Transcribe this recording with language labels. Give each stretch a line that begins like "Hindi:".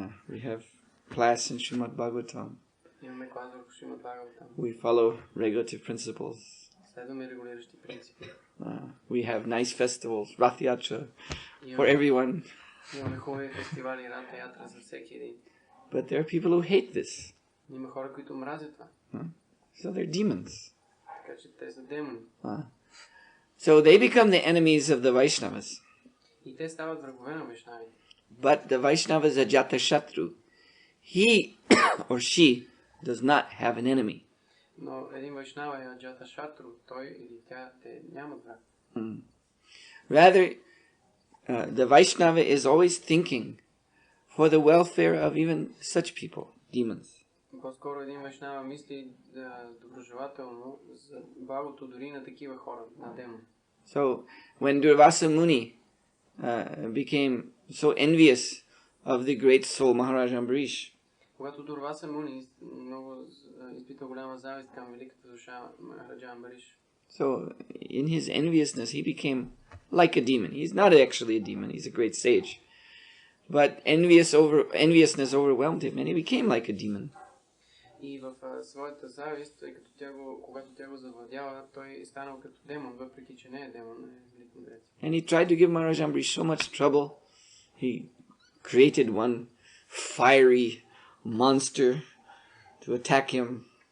English: We have class in Srimad Bhagavatam.
Bulgarian: Имаме клас върху Шримад Бхагаватам.
English: We follow regulative principles.
Bulgarian: Следваме регулиращи принципи.
English: We have nice festivals, Rath Yatra, for everyone.
Bulgarian: Имаме хубави фестивали, Ратha Ятра за всеки един.
English: But there are people who hate this.
Bulgarian: Има хора, които мразят това.
English: So they're demons.
Bulgarian: Така че те са демони.
English: So they become the enemies of the Vaishnavas.
Bulgarian: И те стават врагове на вайшнавите.
English: But the Vaishnava is ajata shatru. He or she does not have an enemy.
Bulgarian: Но един вайшнава е аджата шатру, той или тя, те нямат враг.
English: Rather, the Vaishnava is always thinking for the welfare of even such people, demons.
Bulgarian: По-скоро един вайшнава мисли доброжелателно за благото дори на такива хора, на демони.
English: So, when Durvasa Muni became so envious of the great soul Maharaja Ambarish,
Bulgarian: когато Дурваса Муни много изпита голяма завист към великата душа Махараджа Амбариш.
English: So, in his enviousness, he became like a demon. He's not actually a demon, he's a great sage. But enviousness overwhelmed him and he became like a demon.
Bulgarian: И в своята завист, тъй като когато тя го завладява, той е станал като демон, въпреки че не е демон, е велик мудрец.
English: And he tried to give Maharaj Ambarish so much trouble. He created one fiery monster to attack him.